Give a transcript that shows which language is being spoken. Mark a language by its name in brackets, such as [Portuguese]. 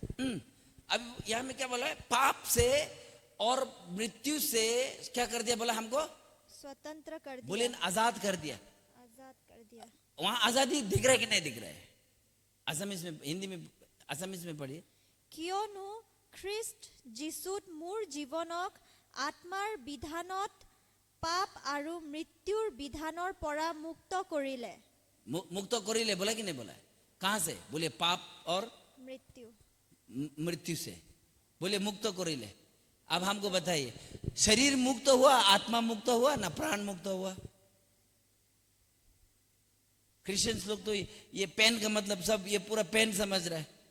[Hindi] अब यहां में क्या बोला है? पाप से और मृत्यु से क्या कर दिया बोला? हमको स्वतंत्र कर दिया। बोले आजाद कर दिया। आजाद कर दिया। वहां आजादी दिख रहा है कि नहीं दिख रहा है? असमीज में, हिंदी में, असमीज में पढ़िए। [Assamese] কিয়নো খ্ৰীষ্ট যীশুত মোৰ জীৱনক আত্মাৰ বিধানত পাপ আৰু মৃত্যুৰ বিধানৰ পৰা মুক্ত কৰিলে। [Hindi] मुक्त करिले बोला कि नहीं बोला? कहां से? बोले पाप और मृत्यु, मृत्यु से। बोले मुक्त करिले। अब हमको बताइए, शरीर मुक्त हुआ, आत्मा मुक्त हुआ ना प्राण मुक्त हुआ? क्रिश्चियंस लोग तो ये पेन का मतलब सब ये पूरा पेन समझ रहा है।